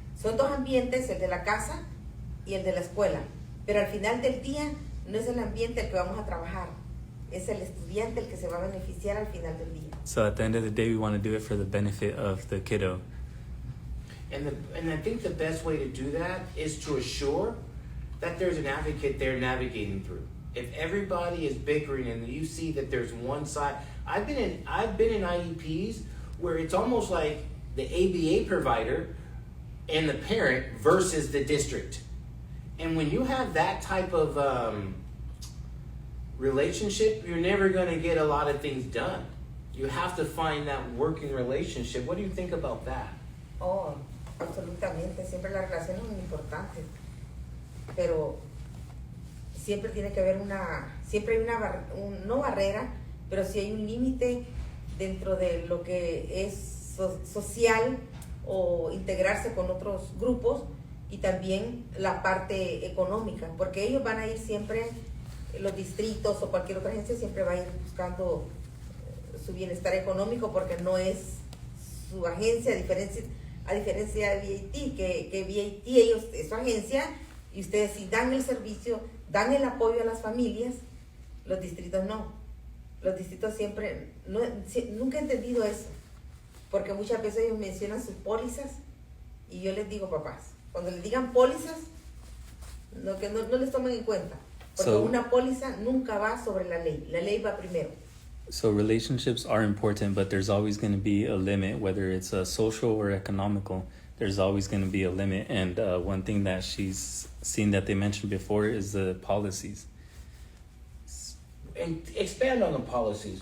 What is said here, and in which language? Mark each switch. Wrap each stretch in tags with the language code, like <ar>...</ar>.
<es>Son dos ambientes, el de la casa y el de la escuela, pero al final del día no es el ambiente el que vamos a trabajar, es el estudiante el que se va a beneficiar al final del día.</es> <en>So at the end of the day, we want to do it for the benefit of the kiddo. And I think the best way to do that is to assure that there's an advocate there navigating through. If everybody is bickering and you see that there's one side, I've been in IEPs where it's almost like the ABA provider and the parent versus the district. And when you have that type of relationship, you're never going to get a lot of things done. You have to find that working relationship. What do you think about that?</en> <es>Oh, absolutamente. Siempre las relaciones son importantes, pero siempre tiene que haber siempre hay no barrera, pero sí hay un límite dentro de lo que es social o integrarse con otros grupos, y también la parte económica, porque ellos van a ir siempre, los distritos o cualquier otra agencia siempre va a ir buscando su bienestar económico, porque no es su agencia, a diferencia de B.A.T, que B.A.T ellos es su agencia y ustedes sí dan el servicio, dan el apoyo a las familias, los distritos no. Los distritos siempre, nunca he entendido eso, porque muchas veces ellos mencionan sus pólizas y yo les digo, papás, cuando les digan pólizas, que no les tomen en cuenta, porque una póliza nunca va sobre la ley va primero.</es> <en>So relationships are important, but there's always going to be a limit, whether it's social or economical. There's always going to be a limit, and one thing that she's seen that they mentioned before is the policies. And expand on the policies.</en>